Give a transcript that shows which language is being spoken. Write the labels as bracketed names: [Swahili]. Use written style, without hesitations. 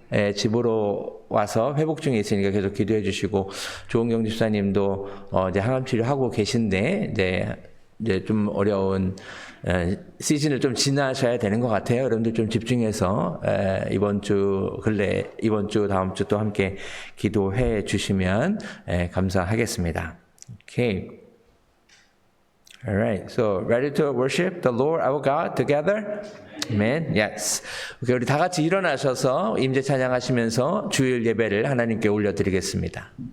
[Korean] 예, 집으로 와서 회복 중에 있으니까 계속 기도해 주시고 조은경 집사님도 이제 항암 치료하고 계신데 이제 좀 어려운 시즌을 좀 지나셔야 되는 것 같아요. 여러분들 좀 집중해서 이번 주 다음 주 또 함께 기도해 주시면 감사하겠습니다. [English] Okay. Alright. So ready to worship the Lord our God together? Amen. Yes. [Korean] Okay, 우리 다 같이 일어나셔서 임재 찬양하시면서 주일 예배를 하나님께 올려드리겠습니다.